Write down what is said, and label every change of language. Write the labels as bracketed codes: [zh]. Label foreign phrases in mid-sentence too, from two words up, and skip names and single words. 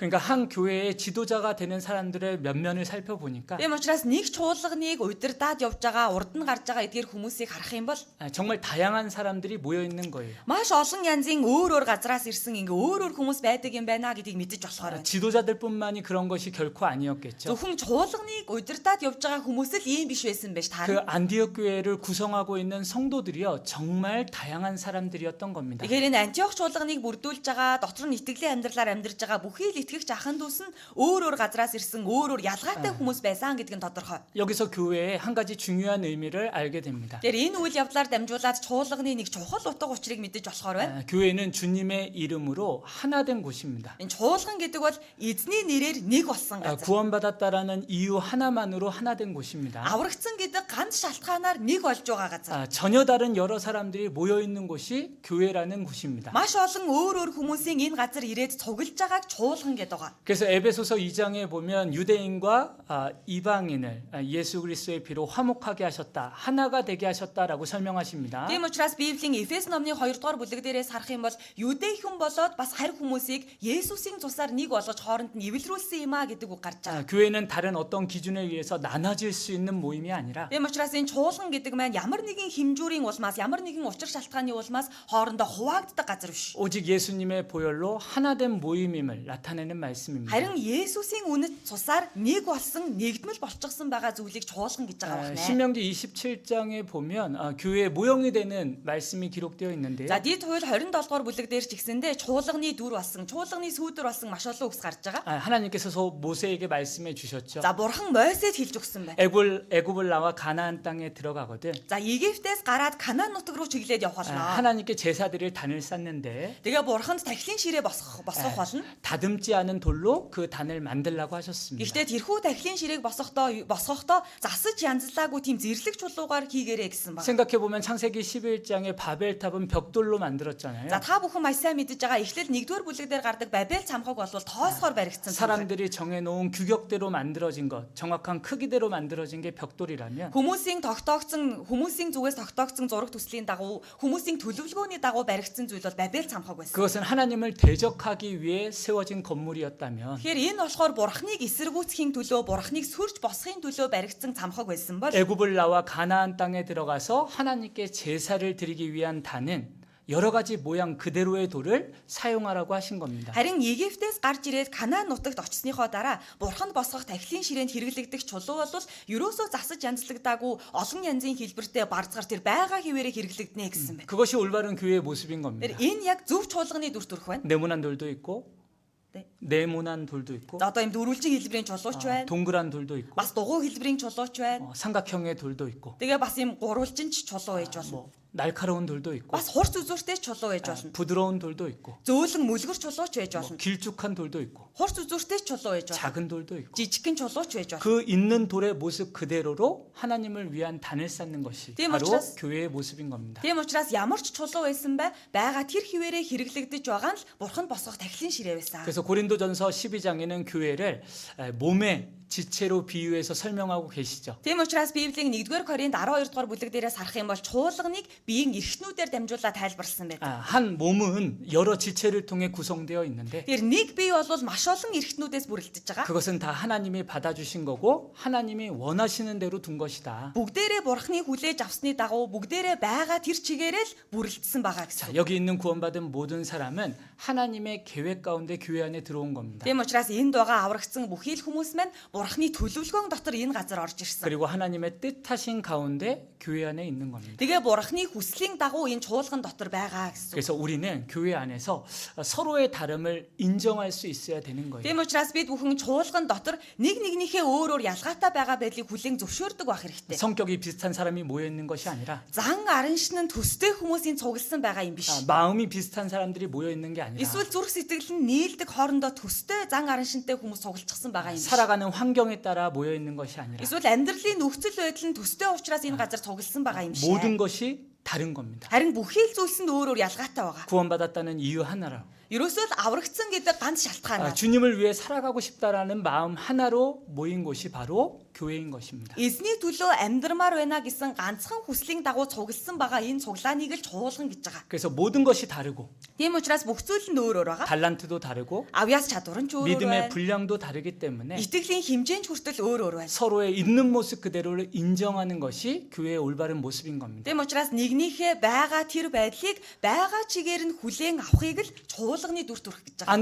[ko] 그러니까 한 교회의 지도자가 되는 사람들의 면면을 살펴보니까 [mn] Тийм учраас нэг чуулганыг удирдаад явж байгаа урд нь гарч байгаа эдгээр хүмүүсийг харах юм бол [ko] 정말 다양한 사람들이 모여 있는 거예요. [mn] маш олон янзын өөр өөр газраас ирсэн ингээ өөр өөр хүмүүс байдаг юм байна гэдгийг мэдэж болохоор байна. [ko] 지도자들뿐만이 그런 것이 결코 아니었겠죠. [mn] зөвхөн чуулганыг удирдаад явж байгаа хүмүүс л ийм биш байсан байж [ko] 그 [mn] таарна. [ko] 안디옥 교회를 구성하고 있는 성도들이요 정말 다양한 사람들이었던 겁니다. [mn] Тэгэхээр энэ Антиох чуулганыг бүрдүүлж байгаа дотор нь итгэлийн амьдралаар амьдарч байгаа бүхий л итгэгч ахын дүүс нь өөр өөр газраас ирсэн өөр өөр ялгаатай хүмүүс байсан гэдэг нь тодорхой. [ko] 여기서 교회의 한 가지 중요한 의미를 알게 됩니다. [mn] Тэгэхээр энэ үйл явдлаар дамжуулаад чуулганы нэг чухал утга учирыг мэдэж болохоор байна. [ko] 교회는 주님의 이름으로 하나 된 곳입니다. [mn] Энэ чуулган гэдэг бол эзний нэрээр нэг болсон газар. [ko] 구원받았다라는 이유 하나만으로 하나 된 곳입니다. [mn] Аврагдсан гэдэг ганц шалтгаанаар нэг болж байгаа газар. [ko] 전혀 다른 여러 사람들이 모여 있는 곳이 교회라는 곳입니다. [mn] Маш олон өөр өөр хүмүүсийн энэ газар ирээд цуглаж байгааг чуулган гэдэг байгаа. [ko] 그래서 에베소서 2장에 보면 유대인과 이방인을 예수 그리스도의 피로 화목하게 하셨다. 하나가 되게 하셨다라고 설명하십니다. [mn] Тийм учраас Библийн Эфес номны 2 дугаар бүлэг дээрээс харах юм бол юдей хүн болоод бас харь хүмүүсийг Есүсийн цусаар нэг болгож хооронд нь эвлэрүүлсэн юм а гэдэг үг гарч байгаа. [ko] 교회는 다른 어떤 기준에 의해서 나눠질 수 있는 모임이 아니라 [mn] Тийм учраас энэ чуулган гэдэг маань ямар нэгэн хэмжүүрийн улмаас ямар нэгэн учир шалтгааны улмаас хоорондоо хуваагддаг газар биш. [ko] 오직 예수님의 보혈로 하나된 모임임을 나타내는 말씀입니다. [mn] Харин Есүсийн үнэт цусаар нэг болсон нэгдмэл болчихсон байгаа зүйлийг чуулган гэж байгаа байна. [ko] 신명기 27장에 보면 교회의 모형이 되는 말씀이 기록되어 있는데요. [mn] За дид хууль 27 дугаар бүлэг дээр ч ихсэндээ чуулганы дүр болсон, чуулганы сүүдэр болсон маш олон үгс гарч байгаа. [ko] 하나님께서 모세에게 말씀해 주셨죠. [mn] За бурхан Мойсед хэлж өгсөн байна. [ko] 애굽을 나와 가나안 땅에 들어가거든. [mn] За Египтээс гараад Канаан нутаг руу чиглээд явах болно. [ko] 하나님께 제사 드릴 단을 쌓는데 [mn] Тэгээ бурханд тахилын ширээ босгох болно. [ko] 다듬지 않은 돌로 그 단을 만들라고 하셨습니다. [mn] Гэхдээ тэрхүү тахилын ширээг босгохдоо засаж янзлаагүй тийм зэрлэг чулуугаар хийгээрэй гэсэн байна. [ko] 생각해 보면 창세기 11장에 바벨탑은 벽돌로 만들었잖아요. [mn] За та бүхэн маш сайн мэдэж байгаа Эхлэл 1-р бүлэг дээр гардаг Бабел цамхаг бол тоосгоор баригдсан. [ko] 사람들이 정해놓은 규격대로 만들어진 것, 정확한 크기대로 만들어진 게 벽돌이라면 [mn] Хүмүүсийн зүгээс тогтоогдсон зураг төслийн дагуу хүмүүсийн төлөвлөгөөний дагуу баригдсан зүйл бол Бабел цамхаг байсан. [ko] 그것은 하나님을 대적하기 위해 세워진 건물이었다면 [mn] Тэгэхээр энэ болохоор бурхныг эсэргүүцхийн төлөө бурхныг сүрж босхын төлөө баригдсан цамхаг байсан бол [ko] 애굽을 나와 가나안 땅에 들어가서 하나님께 제사를 드리기 위한 단은 여러 가지 모양 그대로의 돌을 사용하라고 하신 겁니다. [mn] харин Египтээс гарч ирээд Канаан нутагт очсныхоо дараа бурханд босгох тахилын ширээнд хэрэглэгдэх чулуу бол ерөөсөө засаж янзлагдаагүй олон янзын хэлбэртэй барцгаар тэр байгаа хിവэрэ хэрэглэгдэнэ гэсэн байна. [ko] 그것이 올바른 교회의 모습인 겁니다. [mn] Энэ яг зөв чуулганы дүр төрх байна. [ko] 네모난 돌도 있고 네. 네모난 돌도 있고 [mn] За одоо юм дөрвөлжин хэлбэрийн чулууч байна. [ko] 동그란 돌도 있고 [mn] Бас дугуй хэлбэрийн чулууч байна. [ko] 삼각형의 돌도 있고 [mn] Тэгээ бас юм гурвалжинч чулуу байж болно. [ko] 날카로운 돌도 있고 [mn] Бас хурц үзүүртэй чулуу байж болно. [ko] 부드러운 돌도 있고 [mn] Зөөлөн мүлгэр чулууч байж болно. [ko] 길쭉한 돌도 있고 [mn] Хурц үзүүртэй чулуу байж болно. [ko] 작은 돌도 있고 [mn] Жижигхэн чулууч байж болно. [ko] 그 있는 돌의 모습 그대로로 하나님을 위한 단을 쌓는 것이 [mn] Тийм [ko] 바로 [mn] учраас- [ko] 교회의 모습인 겁니다. [mn] Тийм учраас ямар ч чулуу байсан бай байгаа тэр хിവэрэ хэрэглэгдэж байгаа нь бурхан босгох тахилын ширээ байсан. [ko] 그래서 고린도전서 12장에는 교회를 몸의 지체로 비유해서 설명하고 계시죠. [mn] Тийм учраас Библийн 1-р Коринт 12 дугаар бүлэг дээрээс харах юм бол чуулганыг биеийн эрхтнүүдээр дамжуулаад тайлбарласан байдаг. [ko] 한 몸은 여러 지체를 통해 구성되어 있는데 [mn] Тэр нэг бие бол маш олон эрхтнүүдээс бүрэлдэж байгаа. [ko] 그것은 다 하나님이 받아주신 거고 하나님이 원하시는 대로 둔 것이다. [mn] Бүгдээрээ бурхны хүлээж авсны дагуу бүгдээрээ байгаа тэр чигээрээ л бүрэлдсэн байгаа [ko] 자, [mn] гэсэн. [ko] 여기 있는 구원받은 모든 사람은 하나님의 계획 가운데 교회 안에 들어온 겁니다. [mn] Тийм учраас энд байгаа аврагдсан бүхий л хүмүүс маань бурхны төлөвлөгөөн дотор энэ газар орж ирсэн. [ko] 그리고 하나님의 뜻하신 가운데 교회 안에 있는 겁니다. [mn] Тэгээ бурхны хүслийн дагуу энэ чуулган дотор байгаа гэсэн. [ko] 그래서 우리는 교회 안에서 서로의 다름을 인정할 수 있어야 되는 거예요. [mn] Тийм учраас бид бүхэн чуулган дотор нэг нэгнийхээ өөр ялгаатай байгаа байдлыг хүлээн зөвшөөрдөг байх хэрэгтэй. [ko] 성격이 비슷한 사람이 모여 있는 것이 아니라 [mn] Зан арын шин нь төстэй хүмүүсийн цугласан байгаа юм биш. [ko] 마음이 비슷한 사람들이 모여 있는 게 아니라 [mn] Эсвэл зүрх сэтгэл нь нийлдэг хоорондоо төстэй зан арын шинтэй хүмүүс цуглчихсан байгаа юм биш. [ko] 살아가는 환경에 따라 모여 있는 것이 아니라 [mn] Эсвэл амьдралын нөхцөл байдал нь төстэй учраас энэ газар цугласан байгаа юм биш. [ko] 모든 것이 다른 겁니다. [mn] Харин бүхий л зүйлс нь өөр өөр ялгаатай байгаа. [ko] 구원받았다는 이유 하나로 [mn] Ерөөсөө л аврагдсан гэдэг ганц шалтгаанаар [ko] 주님을 위해 살아가고 싶다라는 마음 하나로 모인 곳이 바로 교회인 것입니다. [mn] эзний төлөө амьдрмаар байна гэсэн ганцхан хүслийн дагуу цугласан байгаа энэ цуглааныг л чуулган гэж байгаа. [ko] 그래서 모든 것이 다르고 [mn] Тийм учраас бүх зүйл нь өөр өөр байгаа. [ko] 달란트도 다르고 [mn] Авьяас чадвар нь ч өөр өөр [ko] 믿음의 [mn] байна. [ko] 분량도 다르기 때문에 [mn] Итгэлийн хэмжээнд хүртэл өөр өөр байна. [ko] 서로의 있는 모습 그대로를 인정하는 것이 교회의 올바른 모습인 겁니다. [mn] Тийм учраас нэгнийхээ байгаа тэр байдлыг байгаа чигээр нь хүлээн авахыг л чуулганы дүр төрх гэж байгаа.